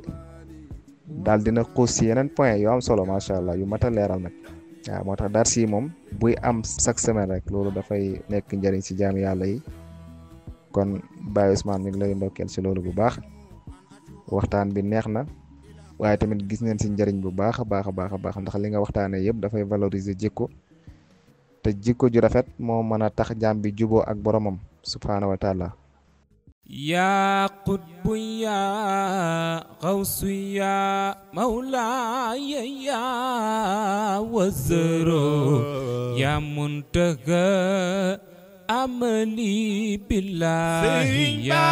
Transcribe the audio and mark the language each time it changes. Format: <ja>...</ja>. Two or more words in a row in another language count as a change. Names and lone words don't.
<wo>daal dina xuus ci yeneen point yu am solo</wo> <ar>ما شاء الله</ar> <wo>yu mat a leeral nag waaw moo tax dars yi moom buy am</wo> <fr>chaque semaine</fr> <wo>rek loolu dafay nekk njëriñ ci jaam yàlla yi kon Baye Ousmane mi ngi lay ndokkeel ci loolu bu baax waxtaan bi neex na waaye tamit gis neen ci njëriñ bu baax a baax a baax a baax ndax li nga waxtaanee yëpp dafay valoriser jikko te jikko ju rafet moo mën a tax jaam bi juboo ak boromam</wo> <ar>سبحانه وتعالى يا قطب يا غوث يا مولاي يا وزرو يا منتهى أملي بالله يا</ar>